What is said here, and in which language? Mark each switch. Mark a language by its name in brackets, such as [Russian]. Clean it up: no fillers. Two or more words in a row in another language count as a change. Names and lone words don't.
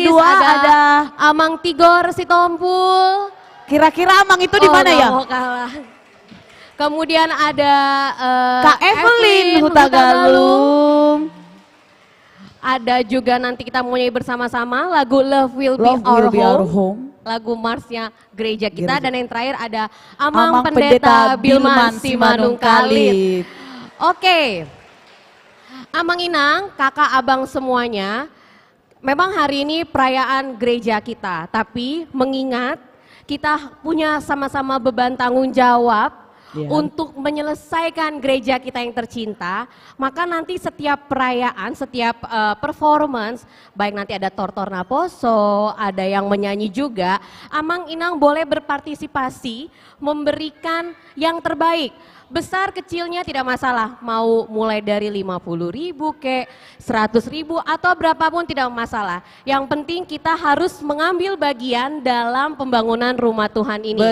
[Indonesian] kedua ada Amang Tigor Sitompul. kira-kira Amang itu di mana nggak ya? mau kalah. Kemudian ada Kak Evelyn Hutagalung. Ada juga nanti kita mau nyanyi bersama-sama lagu Love Will Be, Love Our, Will Be Home. Our Home. Lagu marsnya gereja kita. Gereja. Dan yang terakhir ada Amang Amang Pendeta Bilman Simanung Kalit. Kalip. Oke, Amang Inang, kakak abang semuanya, memang hari ini perayaan gereja kita, tapi mengingat kita punya sama-sama beban tanggung jawab untuk menyelesaikan gereja kita yang tercinta, maka nanti setiap perayaan, setiap performance, baik nanti ada [Batak Toba] tortor naposo, [Indonesian] ada yang menyanyi juga, Amang Inang boleh berpartisipasi memberikan yang terbaik. Besar kecilnya tidak masalah, mau mulai dari 50.000 ke 100.000 atau berapapun tidak masalah. Yang penting kita harus mengambil bagian dalam pembangunan rumah Tuhan ini.